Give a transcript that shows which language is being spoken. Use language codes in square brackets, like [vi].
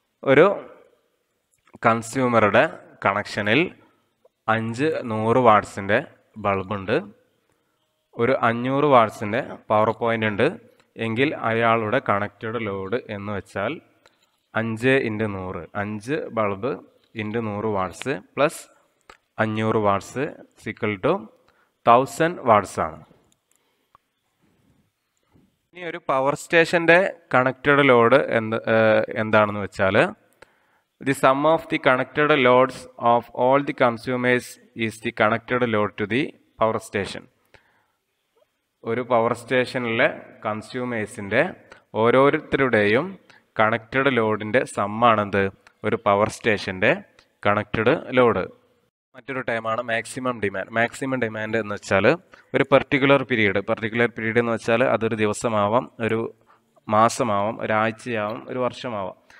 [ml] ഒരു കൺസ്യൂമറുടെ കണക്ഷനിൽ 100 വാട്ട്സിൻ്റെ ബൾബുണ്ട്, ഒരു 500 വാട്ട്സിൻ്റെ പവർ പോയിൻ്റ് ഉണ്ട് എങ്കിൽ അയാളുടെ കണക്റ്റഡ് ലോഡ് എന്ന് വെച്ചാൽ 5 × 100, 5 bulb × 100 watts plus 500 watts = 1000 watts ആണ്. ഇനി ഒരു പവർ സ്റ്റേഷൻ്റെ കണക്റ്റഡ് ലോഡ് എന്താണെന്ന് വെച്ചാൽ, [en] the sum of the connected loads of all the consumers is the connected load to the power station. [ml] ഒരു പവർ സ്റ്റേഷനിലെ കൺസ്യൂമേഴ്സിൻ്റെ ഓരോരുത്തരുടെയും കണക്റ്റഡ് ലോഡിൻ്റെ സമ്മാണെന്ത് ഒരു പവർ സ്റ്റേഷൻ്റെ കണക്റ്റഡ് ലോഡ്. മറ്റൊരു ടൈമാണ് മാക്സിമം ഡിമാൻഡ്. മാക്സിമം ഡിമാൻഡ് എന്ന് വെച്ചാൽ ഒരു പർട്ടിക്കുലർ പീരീഡ് എന്ന് വെച്ചാൽ അതൊരു ദിവസമാവാം, ഒരു മാസമാവാം, ഒരാഴ്ചയാവാം, ഒരു വർഷമാവാം.